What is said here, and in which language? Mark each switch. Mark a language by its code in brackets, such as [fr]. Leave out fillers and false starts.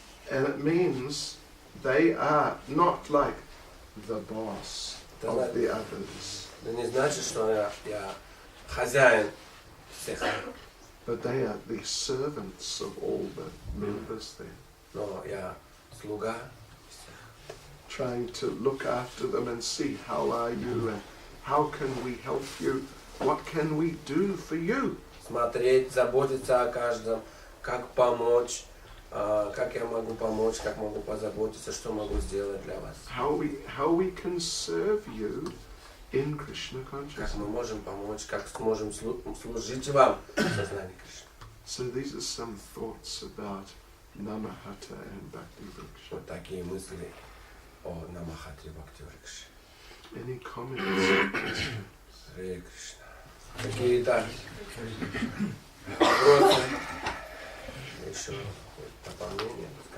[en] And it means they are not like the boss of the others. [ru] Это не значит, что я хозяин всех. [en] But they are the servants of all the members there. [ru] Но я слуга. [en] Trying to look after them and see how are you and how can we help you, what can we do for you. [ru] Смотреть, заботиться о каждом, как помочь, как я могу помочь, как могу позаботиться, что могу сделать для вас. [en] How we can serve you in Krishna consciousness. [ru] Как мы можем помочь, как сможем служить вам в сознании Кришны. [en] So these are some thoughts about Nama-hатта and Bhakti Vriksha. [ru] Вот такие мысли о Нама-хатте Бхакти Врикше. [en] Any comments? [ru] Харе Кришна. Какие-то вопросы? Еще дополнение?